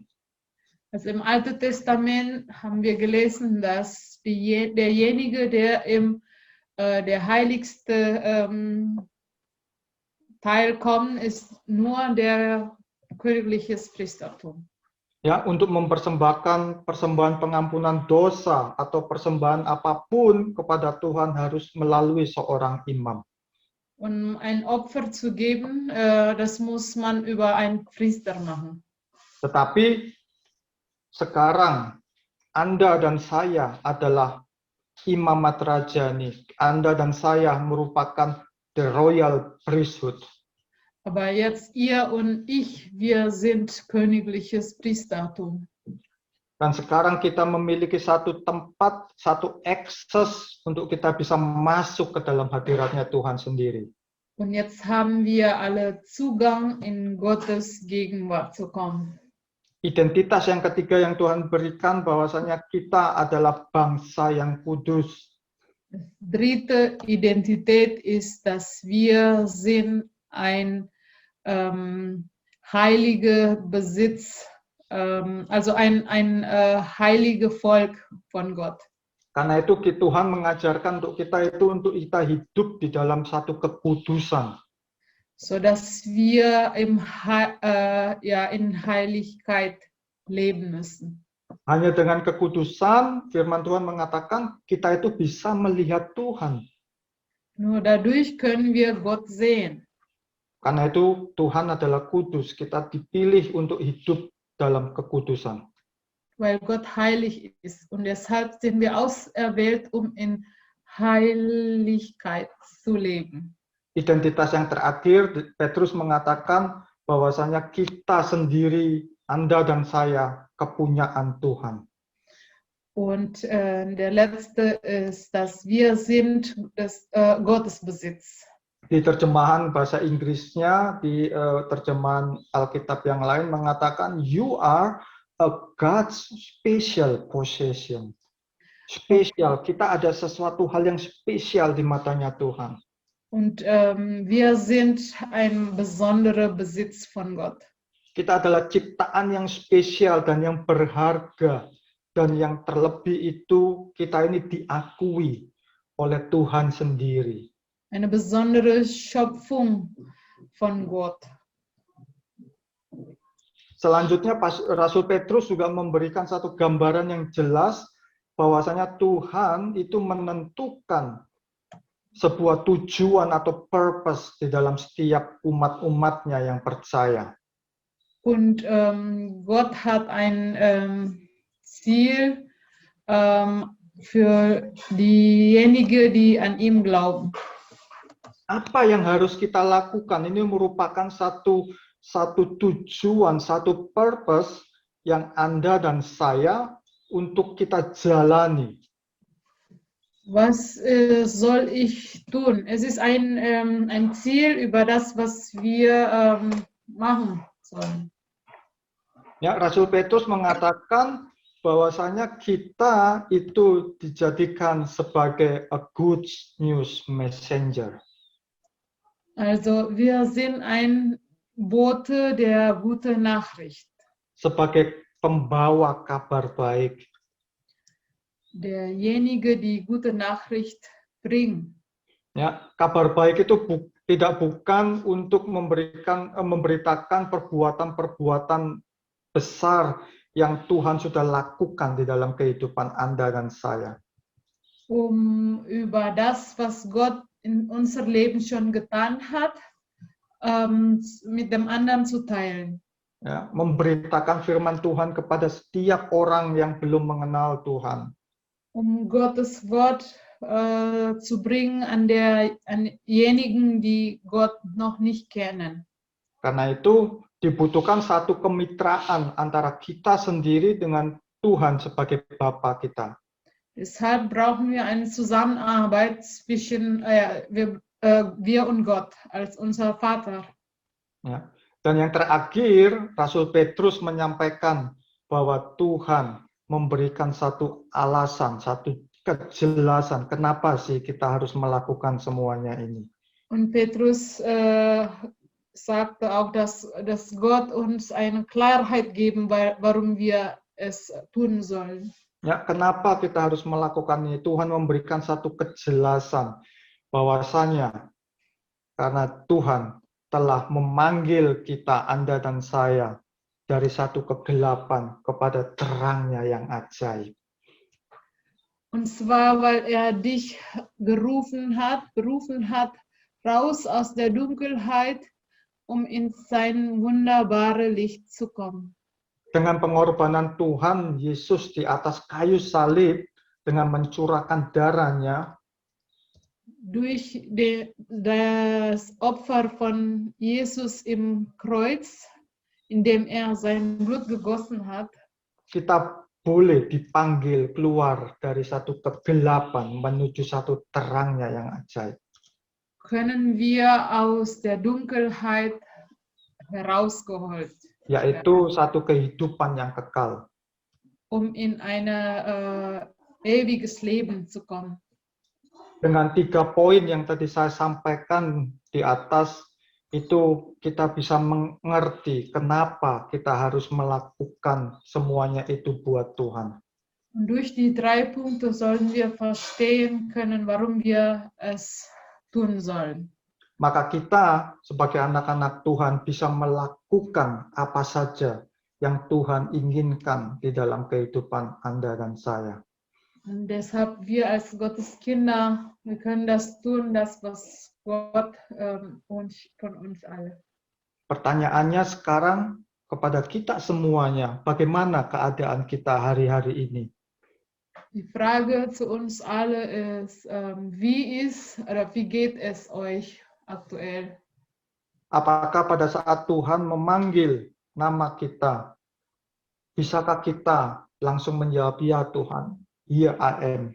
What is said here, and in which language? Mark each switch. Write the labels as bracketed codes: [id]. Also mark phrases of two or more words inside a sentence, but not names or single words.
[de] Also im Alten Testament haben wir gelesen, dass derjenige, der der heiligste Teil kommt, ist nur der königliches Priestertum. [id] Ya, untuk mempersembahkan persembahan pengampunan dosa atau persembahan apapun kepada Tuhan harus melalui seorang imam. [de] Um ein Opfer zu geben, das muss man über einen Priester machen. [id] Tetapi sekarang Anda dan saya adalah imamat rajani. Anda dan saya merupakan [en] the royal priesthood. [de] Aber jetzt ihr und ich, wir sind königliches Priestertum. [id] Dan sekarang kita memiliki satu tempat, satu akses untuk kita bisa masuk ke dalam hadiratnya Tuhan sendiri. [de] Und jetzt haben wir alle Zugang in Gottes Gegenwart zu kommen. [id] Identitas yang ketiga yang Tuhan berikan bahwasanya kita adalah bangsa yang kudus. [de] Dritte Identität ist, dass wir sind ein heilige Besitz, also ein heilige Volk von Gott. [id] Karena itu Tuhan mengajarkan untuk kita hidup di dalam satu kekudusan. [de] So dass wir in Heiligkeit leben müssen. [id] Hanya dengan kekudusan, firman Tuhan mengatakan kita itu bisa melihat Tuhan. [de] Nur dadurch können wir Gott sehen. [id] Karena itu Tuhan adalah kudus, kita dipilih untuk hidup dalam kekudusan. [de] Weil Gott heilig ist und deshalb sind wir auserwählt, um in Heiligkeit zu leben. [id] Identitas yang terakhir, Petrus mengatakan bahwasanya kita sendiri, Anda dan saya, kepunyaan Tuhan. [de] Und der letzte ist, dass wir sind Gottes Besitz. [id] Di terjemahan bahasa Inggrisnya, di terjemahan Alkitab yang lain mengatakan, [en] you are a God's special possession. [id] Spesial, kita ada sesuatu hal yang spesial di matanya Tuhan. [de] Und wir sind ein besonderer Besitz von Gott. [id] Kita adalah ciptaan yang spesial dan yang berharga. Dan yang terlebih itu, kita ini diakui oleh Tuhan sendiri. [de] Eine besondere Schöpfung von Gott. [id] Selanjutnya Rasul Petrus juga memberikan satu gambaran yang jelas bahwasanya Tuhan itu menentukan sebuah tujuan atau purpose di dalam setiap umat-umatnya yang percaya. [de] Und Gott hat ein Ziel für diejenigen, die an ihm glauben. [id] Apa yang harus kita lakukan? Ini merupakan satu tujuan, satu purpose yang Anda dan saya untuk kita jalani. [de] Was soll ich tun? Es ist ein Ziel über das, was wir machen sollen. [id] Ya, Rasul Petrus mengatakan bahwasanya kita itu dijadikan sebagai [en] a good news messenger. [de] Also wir sind ein Bote der guten Nachricht. [id] Sebagai pembawa kabar baik. [de] Derjenige, die gute Nachricht bringt. [id] Ya, kabar baik itu tidak bukan untuk memberitakan perbuatan-perbuatan besar yang Tuhan sudah lakukan di dalam kehidupan Anda dan saya. [de] Über das, was Gott in unser Leben schon getan hat, mit dem anderen zu teilen. [id] Ya, memberitakan firman Tuhan kepada setiap orang yang belum mengenal Tuhan. [de] Gottes Wort zu bringen an diejenigen, die Gott noch nicht kennen. [id] Karena itu dibutuhkan satu kemitraan antara kita sendiri dengan Tuhan sebagai Bapa kita. [de] Deshalb brauchen wir eine Zusammenarbeit zwischen wir und Gott als unser Vater. [id] Ya. Dan yang terakhir, Rasul Petrus menyampaikan bahwa Tuhan memberikan satu alasan, satu kejelasan kenapa sih kita harus melakukan semuanya ini. [de] Und Petrus sagte auch, dass Gott uns eine Klarheit geben, warum wir es tun sollen. [id] Ya, kenapa kita harus melakukan ini? Tuhan memberikan satu kejelasan bahwasanya karena Tuhan telah memanggil kita, Anda dan saya, dari satu kegelapan kepada terangnya yang ajaib. [de] Und zwar, weil er dich berufen hat, raus aus der Dunkelheit, in sein wunderbares Licht zu kommen. [id] Dengan pengorbanan Tuhan Yesus di atas kayu salib, dengan mencurahkan darahnya, [de] durch das Opfer von Jesus im Kreuz, indem er sein Blut gegossen hat, [id] kita boleh dipanggil keluar dari satu kegelapan menuju satu terangnya yang ajaib. [de] Können wir aus der Dunkelheit herausgeholt, [id] yaitu satu kehidupan yang kekal. [de] In ein ewiges Leben zu kommen. [id] Dengan 3 poin yang tadi saya sampaikan di atas, itu kita bisa mengerti kenapa kita harus melakukan semuanya itu buat Tuhan. [de] Und durch die 3 Punkte sollen wir verstehen können, warum wir es tun sollen. [id] Maka kita sebagai anak-anak Tuhan bisa melakukan apa saja yang Tuhan inginkan di dalam kehidupan Anda dan saya. [de] Und deshalb wir als Gottes Kinder, wir können das tun, das was Gott von uns alle. [id] Pertanyaannya sekarang kepada kita semuanya, bagaimana keadaan kita hari-hari ini? [de] Die Frage zu uns alle ist, wie geht es euch aktuell? [id] Apakah pada saat Tuhan memanggil nama kita, bisakah kita langsung menjawab, ya Tuhan, [en] here I am.